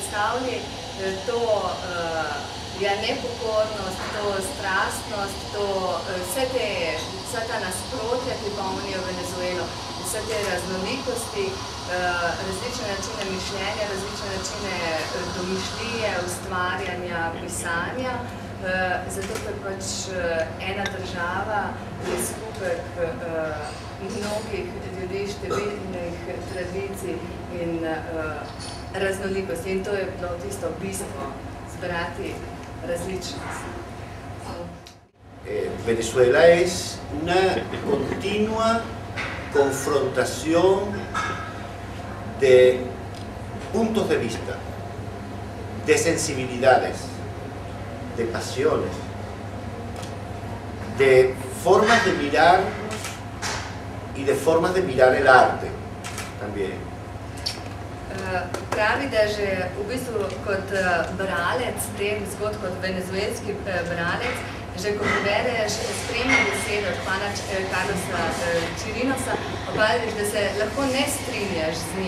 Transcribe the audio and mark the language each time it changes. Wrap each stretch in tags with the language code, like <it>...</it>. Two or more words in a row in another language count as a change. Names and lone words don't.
<sl>izpostavili, to nepokornost, to strastnost, vsa ta nasprotja, ki polnijo Venezuelo, vse te raznolikosti, različne načine mišljenja, različne načine domišljije, ustvarjanja, pisanja, zato ker pač ena država je skupek mnogih ljudi, številnih tradicij in raznolikosti. In to je bilo tisto bistvo, zbrati različnost.</sl> <es>Venezuela es una continua confrontación de puntos de vista, de sensibilidades, de pasiones, de formas de mirarnos y de formas de mirar el arte también.</es> <sl>Pravi, da že v bistvu kot bralec teh zgodb, kot venezuelski bralec, že ko prebereš spremne besede od pana Carlosa Chirinosa, opazиш, da se lahko ne strinjaš z njim.</sl>